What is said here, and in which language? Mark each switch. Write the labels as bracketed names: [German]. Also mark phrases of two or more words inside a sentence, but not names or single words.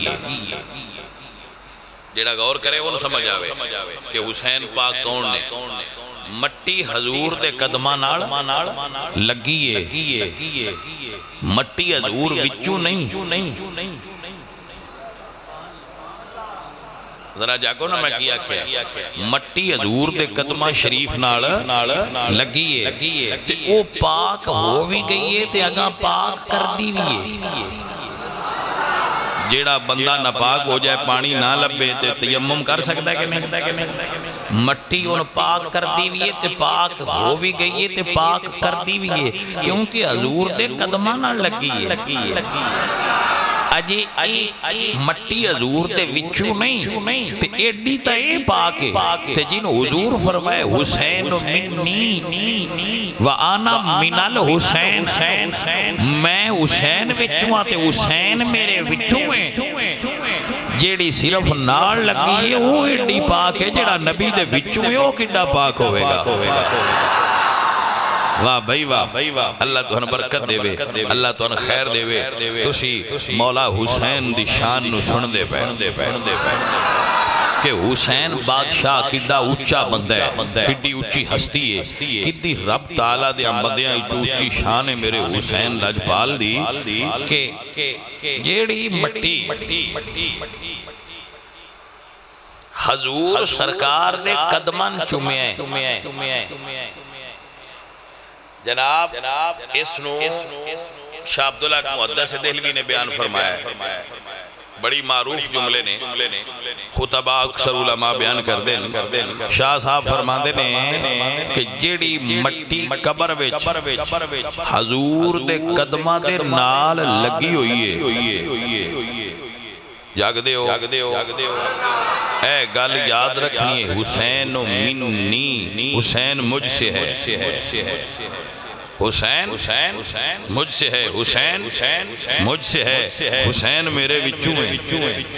[Punjabi] جیڑا غور کرے وہ سمجھ آوے کہ حسین پاک کون نے۔ مٹی حضور دے قدمہ نال لگی ہے، مٹی حضور وچوں نہیں۔ ذرا جاگو نا میں کیا مٹی حضور دے قدمہ شریف نال لگی ہے تے او پاک ہو بھی گئی ہے تے اگاں پاک کر دی بھی ہے۔ جیڑا بندہ ناپاک ہو جائے پانی نہ لبے تے تیمم کر سکتا ہے کہ نہیں؟ مٹی ان پاک کر دی بھی ہے تے پاک ہو بھی گئی ہے تے پاک کر دی بھی ہے، کیونکہ حضور دے قدمہ نہ لگی ہے۔ اجی مٹی حضور دے وچوں نہیں تے ایڈی تا اے پاک ہے تے جن حضور فرمائے [Arabic] حسین منی وانا من الحسین، [Punjabi] میں حسین وچوں تے حسین میرے وچوں ہے۔ جیڑی صرف نال لگی ہے وہ ایڈی پاک ہے، جیڑا نبی دے وچوں ہے وہ کڈا پاک ہوئے گا۔ واہ بھائی واہ، اللہ تو ہن برکت دے وے، اللہ تو ہن خیر دے وے۔ تسی مولا حسین دی شان نو سن دے پہ کہ حسین بادشاہ کڈا اونچا بندہ ہے، کڈی اونچی ہستی ہے، کڈی رب تعالیٰ دے بندیاں اونچی شان ہے میرے حسین لجپال دی کہ جیڑی مٹی حضور سرکار دے قدمن چومے ہیں۔ جناب اس نو شاہ عبداللہ محدث دہلوی نے بیان فرمایا ہے، بڑی معروف جملے نے، خطبہ اکثر علماء بیان کر دیں۔ شاہ صاحب فرما دے نے کہ جیڑی مٹی قبر وچ حضور دے قدمہ دے نال لگی ہوئی ہے، جاگ دے ہو اے گل یاد رکھنی ہے، [Arabic] حسین منی، [Urdu] حسین مجھ سے ہے، حسین مجھ سے ہے، حسین مجھ سے ہے، [Punjabi] حسین میرے وچوں ہے۔